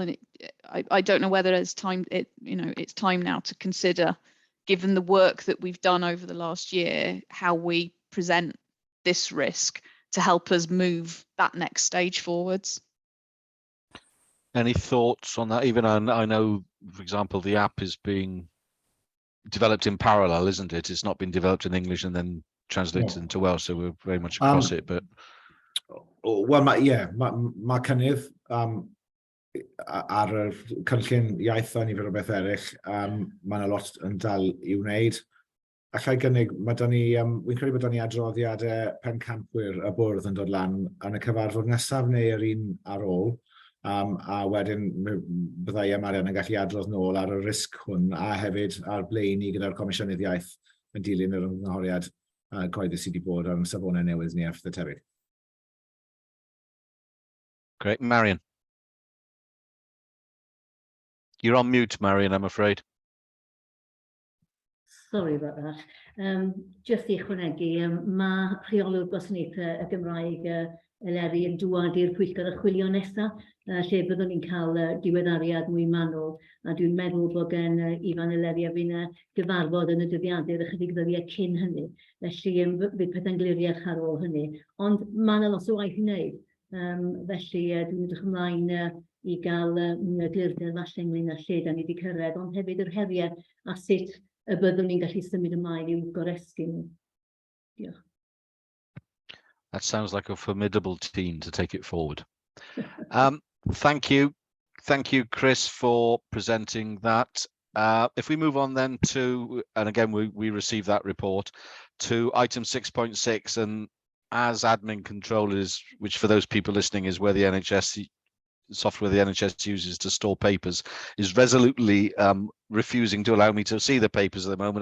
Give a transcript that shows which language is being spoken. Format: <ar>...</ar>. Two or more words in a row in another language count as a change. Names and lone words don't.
<en>And I don't know whether it's time now to consider, given the work that we've done over the last year, how we present this risk to help us move that next stage forwards. Any thoughts on that? Even I know, for example, the app is being developed in parallel, isn't it? It's not been developed in English and then translated into Welsh, so we're very much across it. But well,</en> <cy>mae cynnydd ar y cynllun iaith a nifer o beth eraill, mae yna lot yn dal i wneud. Allai gynnig, wy'n credu bod ni adroddiadau pencampwyr y bwrdd yn dod lan yn y cyfarfod nesaf neu yr un ar ôl, a wedyn byddai Marian yn gallu adrodd nôl ar y risg hwn, a hefyd ar blaen ni gyda'r Comisiynydd Iaith yn dilyn yr ymgynghoriad cyhoeddus sydd wedi bod ar safonau newydd ni ar y tebyg.</cy> <en>Great, Marian. You're on mute, Marian, I'm afraid. Sorry about that.</en> <cy>Just i ychwanegu, mae rheolwr gwasanaethau y Gymraeg Eleri yn dŵad i'r pwyllgor archwilio nesaf, lle byddwn ni'n cael diweddariad mwy manwl, a dwi'n meddwl bod gen Ifan Eleri a fi'n gyfarfod yn y dyddiadur ychydig ddyddiau cyn hynny, felly bydd pethau'n gliriach ar ôl hynny. Ond mae yna lot o waith i wneud, felly dwi'n edrych ymlaen i gael mwy o glirder falle ynglyn â lle da ni wedi cyrraedd, ond hefyd yr heriau a sut y byddwn ni'n gallu symud ymlaen i'w goresgyn nhw. Diolch.</cy> <en>That sounds like a formidable team to take it forward. Thank you. Thank you, Chris, for presenting that. If we move on then to, and again, we received that report, to item 6.6, and as admin controllers, which for those people listening is where the NHS software the NHS uses to store papers, is resolutely refusing to allow me to see the papers at the moment.</en>